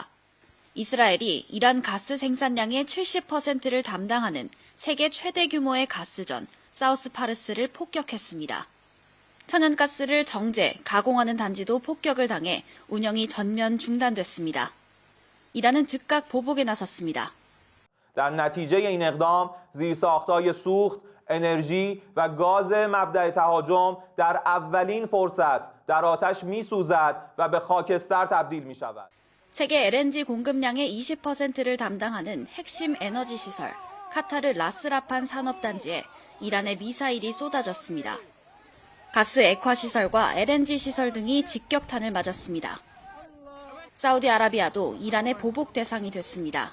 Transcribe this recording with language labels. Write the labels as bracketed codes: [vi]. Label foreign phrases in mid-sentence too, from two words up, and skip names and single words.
[ko] 이스라엘이 이란 가스 생산량의 70%를 담당하는 세계 최대 규모의 가스전 사우스 파르스를 폭격했습니다. 천연가스를 정제, 가공하는 단지도 폭격을 당해 운영이 전면 중단됐습니다. 이란은 즉각 보복에 나섰습니다. [fa] در نتیجه این اقدام زیرساخت‌های سوخت، انرژی و گاز مبدأ تهاجم در اولین فرصت در آتش می‌سوزد و به خاکستر تبدیل می‌شود. [ko] 세계 LNG 공급량의 20%를 담당하는 핵심 에너지 시설 카타르 라스라판 산업단지에 이란의 미사일이 쏟아졌습니다. 가스 액화 시설과 LNG 시설 등이 직격탄을 맞았습니다. 사우디아라비아도 이란의 보복 대상이 됐습니다.